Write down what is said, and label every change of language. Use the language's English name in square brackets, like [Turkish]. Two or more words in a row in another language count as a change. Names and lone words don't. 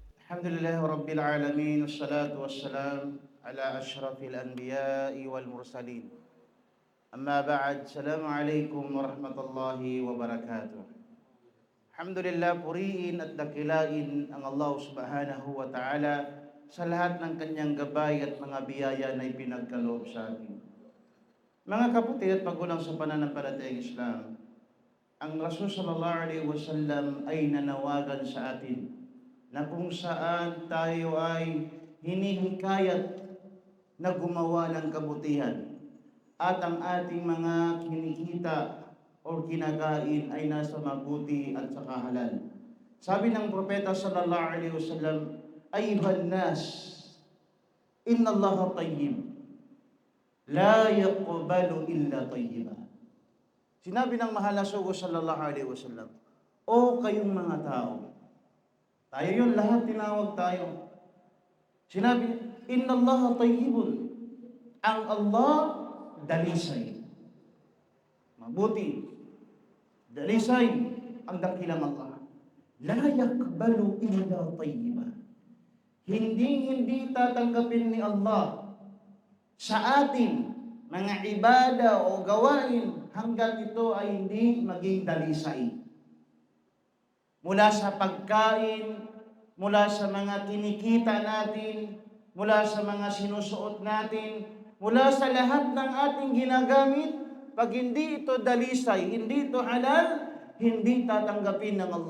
[Arabic] الحمد لله رب العالمين، والصلاة والسلام على أشرف الأنبياء والمرسلين. أما بعد، السلام عليكم ورحمة الله وبركاته. [Filipino] Alhamdulillah, puriin at dakilain ang Allah [Arabic] سبحانه وتعالى [Filipino] sa lahat ng kanyang gabay at mga biyaya na ipinagkaloob sa atin. Mga kapatid at magulang sa pananampalatayang Islam, ang Rasul [Arabic] صلى الله عليه وسلم [Filipino] ay nanawagan sa atin na kung saan tayo ay hinihikayat na gumawa ng kabutihan at ang ating mga kinikita o kinakain ay nasa mabuti at saka halal. Sabi ng propeta [Arabic] صلى الله عليه وسلم, "أيها الناس، إن الله طيب، لا يقبل إلا طيبا." [Filipino] Sinabi ng mahal na sugo [Arabic] صلى الله عليه وسلم, [Filipino] "O kayong mga tao," tayo yun, lahat tinawag tayo. Sinabi, [Arabic] "إن الله طيب." [Filipino] Ang Allah, dalisay. Mabuti. Dalisay ang dakilang Allah. [Arabic] لا يقبل إلا طيبا. [Filipino] Hindi tatanggapin ni Allah sa atin mga ibada o gawain hanggat ito ay hindi maging dalisay. Mula sa pagkain, mula sa mga kinikita natin, mula sa mga sinusuot natin, mula sa lahat ng ating ginagamit, pag hindi ito dalisay, hindi ito halal, hindi tatanggapin ng Allah.